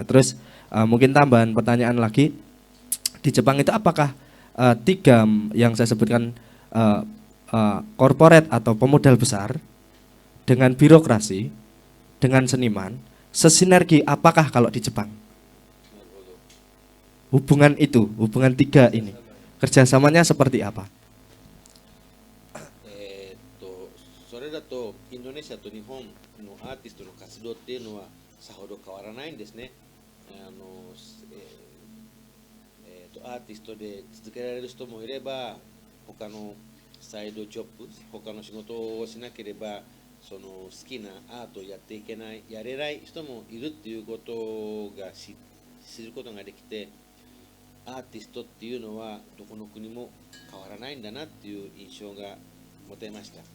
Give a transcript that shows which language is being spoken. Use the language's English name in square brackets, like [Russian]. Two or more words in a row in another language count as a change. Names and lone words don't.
[Indonesian] Terus mungkin tambahan pertanyaan lagi, di Jepang itu apakah tiga yang saya sebutkan corporate atau pemodal besar dengan birokrasi dengan seniman sesinergi apakah kalau di Jepang? Hubungan itu, hubungan tiga ini, kerjasamanya seperti apa? [Japanese] それだとインドネシアと日本のアーティストの活動っていうのはさほど変わらないんですね。アーティストで続けられる人もいれば、他のサイドジョブ、他の仕事をしなければその好きなアートをやっていけない、やれない人もいるっていうことが知ることができて、アーティストっていうのはどこの国も変わらないんだなっていう印象が持てました。